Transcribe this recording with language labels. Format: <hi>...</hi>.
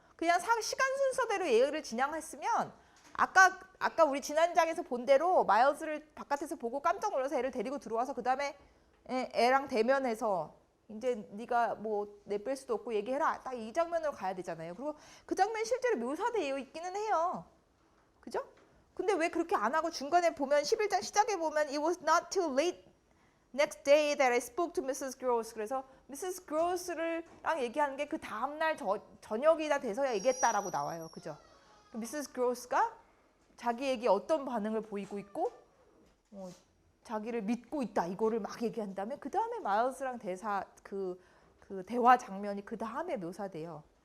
<ko>그냥 시간 순서대로 얘기를 진행했으면 아까 우리 지난장에서 본 대로 마일즈를 바깥에서 보고 깜짝 놀라서 애를 데리고 들어와서 그 다음에 애랑 대면해서 이제 네가 뭐 내뺄 수도 없고 얘기해라. 딱 이 장면으로 가야 되잖아요. 그리고 그 장면이 실제로 묘사되어 있기는 해요. 그죠? 근데 왜 그렇게 안 하고 중간에 보면 11장 시작에 보면</ko> <en>It was not till late next day that I spoke to Mrs.</en> <ko>Gross. 그래서 Mrs. Gross랑 얘기하는 게 그 다음날 저녁이나 돼서야 얘기했다라고 나와요. 그죠? Mrs. Gross가 자기에게 어떤 반응을 보이고 있고 자기를 믿고 있다 이거를 막 얘기한 다음에 그 다음에 마일즈랑 그 대화 장면이 그 다음에 묘사돼요.</ko>